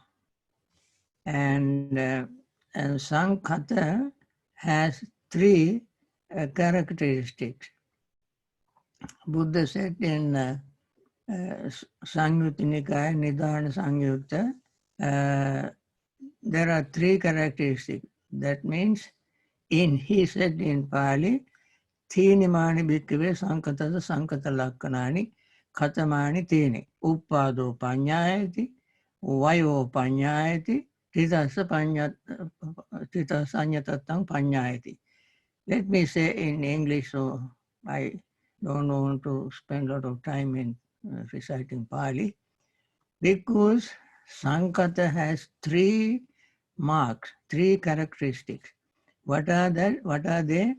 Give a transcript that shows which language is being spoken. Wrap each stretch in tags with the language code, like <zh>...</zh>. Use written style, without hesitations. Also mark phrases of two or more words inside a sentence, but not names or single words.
<en>And Sankhata has three characteristics. Buddha said in Samyutta Nikaya, Nidana Samyutta, there are three characteristics. That means, he said in Pali,</en> <pi>Thinimani bhikkhave sankatada sankata lakkanani khatamani tini uppado panyayati vayo panyayati titasa anyatattang panyayati.</pi> <en>Let me say in English, so I don't want to spend a lot of time in reciting Pali, because Sankata has three marks, three characteristics. What are that? What are they?</en>